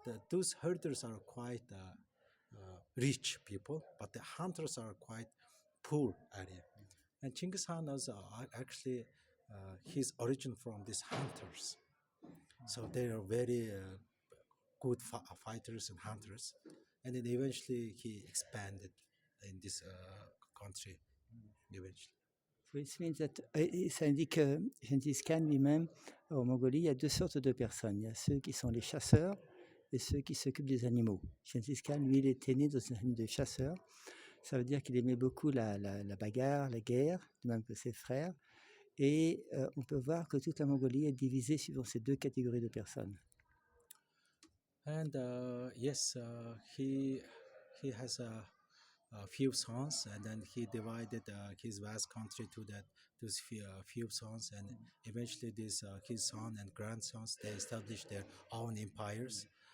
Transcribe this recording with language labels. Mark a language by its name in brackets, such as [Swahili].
[English] Those herders are quite rich people, but the hunters are quite poor area. And Chinggis Khan was actually his origin from these hunters. So they are very good fighters and hunters. And then eventually he expanded in this country. Eventually. Which means that, [French] ça indique que Genghis Khan lui-même, en Mongolie, il y a deux sortes de personnes. Il y a ceux qui sont les chasseurs et ceux qui s'occupent des animaux. Genghis Khan, lui, il était né dans une famille de chasseurs. Ça veut dire qu'il aimait beaucoup la bagarre, la guerre, de même que ses frères. Et on peut voir que toute la Mongolie est divisée suivant ces deux catégories de personnes. [English] And yes, he has a few sons, and then he divided his vast country to those few sons, and eventually his son and grandsons, they established their own empires.